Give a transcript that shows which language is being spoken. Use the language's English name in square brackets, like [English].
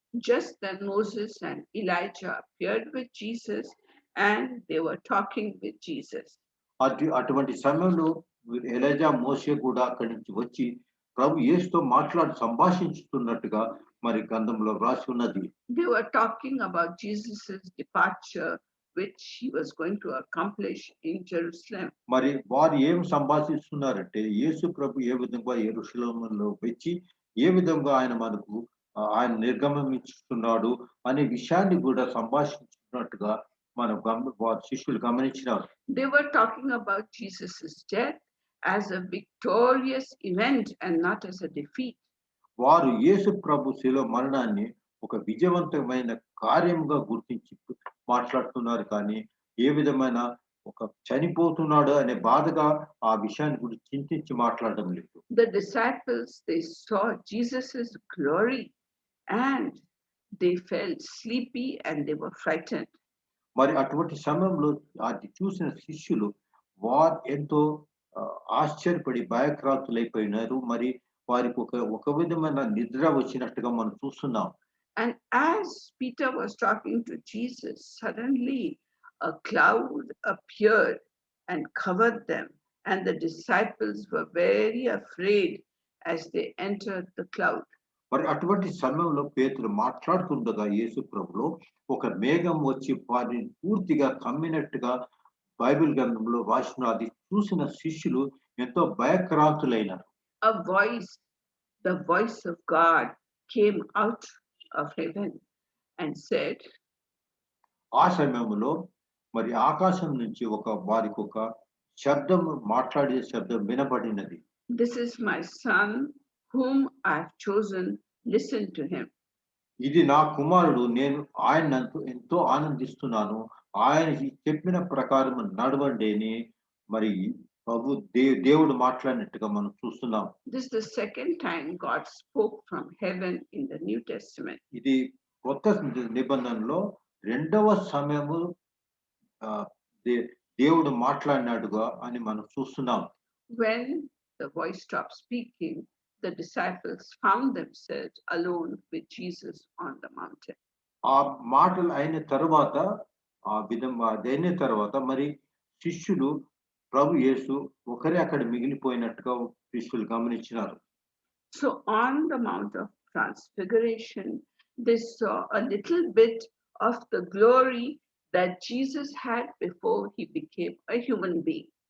[English] Just then Moses and Elijah appeared with Jesus and they were talking with Jesus. [Telugu] అటువంటి సమయంలో ELISA, మోషే కూడా అక్కడి నుంచి వచ్చి ప్రభు యేసుతో సంభాషించుతున్నట్టుగా మరి గ్రంథంలో రాసి ఉన్నది. [English] They were talking about Jesus's departure, which he was going to accomplish in Jerusalem. [Telugu] మరి వారు ఏం సంభాషిస్తున్నారంటే, యేసు ప్రభు ఏ విధంగా యెరూషలేములో వచ్చి ఏ విధంగా ఆయన నిర్గమిస్తున్నాడు అనే విషయాన్ని కూడా సంభాషించుకున్నట్టుగా వారి శిష్యులు గమనించినారు. [English] They were talking about Jesus's death as a victorious event and not as a defeat. [Telugu] వారు యేసు ప్రభు శిలువ మరణాన్ని ఒక విజయవంతమైన కార్యంగా గుర్తించి మాట్లాడుతున్నారు, కానీ ఏ విధమైన ఒక చనిపోతున్నాడు అనే బాధగా ఆ విషయాన్ని గురించి చింతించి మాట్లాడడం లేదు. [English] The disciples, they saw Jesus's glory and they felt sleepy and they were frightened. [Telugu] మరి అటువంటి సమయంలో అది చూసిన శిష్యులు వారు ఎంతో ఆశ్చర్యపడి భయక్రాంతులైపోయినారు. మరి వారికి ఒక విధమైన నిద్ర వచ్చినట్టుగా మనం చూస్తున్నాం. [English] And as Peter was talking to Jesus, suddenly a cloud appeared and covered them, and the disciples were very afraid as they entered the cloud. [Telugu] మరి అటువంటి సమయంలో పేతురు మాట్లాడుతుండగా యేసు ప్రభులో ఒక మేఘం వచ్చి వారిని పూర్తిగా కమ్మినట్టుగా బైబిల్ గ్రంథంలో రాసిన అది చూసిన శిష్యులు ఎంతో భయక్రాంతులైనారు. [English] A voice, the voice of God, came out of heaven and said, [Telugu] ఆ సమయంలో మరి ఆకాశం నుంచి వారికి ఒక శబ్దం, మాట్లాడే శబ్దం వినబడినది. [English] "This is my son whom I have chosen, listen to him." [Telugu] ఇది నా కుమారుడు, నేను ఆయన ఎంతో ఆనందిస్తున్నాను, ఆయన చెప్పిన ప్రకారం నడవండి అని మరి ప్రభు దేవుడు మాట్లాడినట్టుగా మనం చూస్తున్నాం. [English] This is the second time God spoke from heaven in the New Testament. [Telugu] ఇది కొత్త నిబంధనలో రెండవ సమయము దేవుడు మాట్లాడినాడుగా అని మనం చూస్తున్నాం. [English] When the voice stopped speaking, the disciples found themselves alone with Jesus on the mountain. [Telugu] ఆ మాటలు అయిన తర్వాత ఆ విధంగా అయిన తర్వాత మరి శిష్యులు ప్రభు యేసు ఒకరే అక్కడ మిగిలిపోయినట్టుగా శిష్యులు గమనించినారు. [English] So on the Mount of Transfiguration, they saw a little bit of the glory that Jesus had before he became a human being.